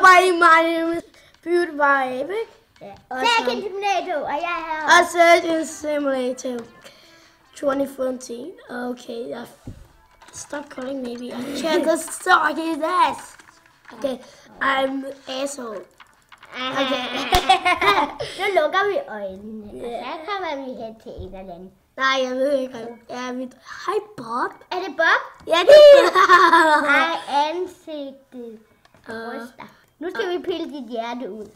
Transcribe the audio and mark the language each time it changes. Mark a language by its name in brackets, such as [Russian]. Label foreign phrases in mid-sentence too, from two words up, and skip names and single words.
[English] my name is PewDiePie, ikke? [Danish] Ja. Surgeon Simulator, og jeg er her. Og Surgeon Simulator 2014. [English] Okay, stop calling me. I can't just suck his ass. Okay, I'm asshole. Okay. [Danish] Nu lukker vi øjnene, og så kommer vi hen til en eller anden. Nej, jeg ved ikke. Hej Bob. Er det Bob? Ja, det er Bob. Nej, ansigtet. Ryster. Nu skal vi pille dit hjerte ud.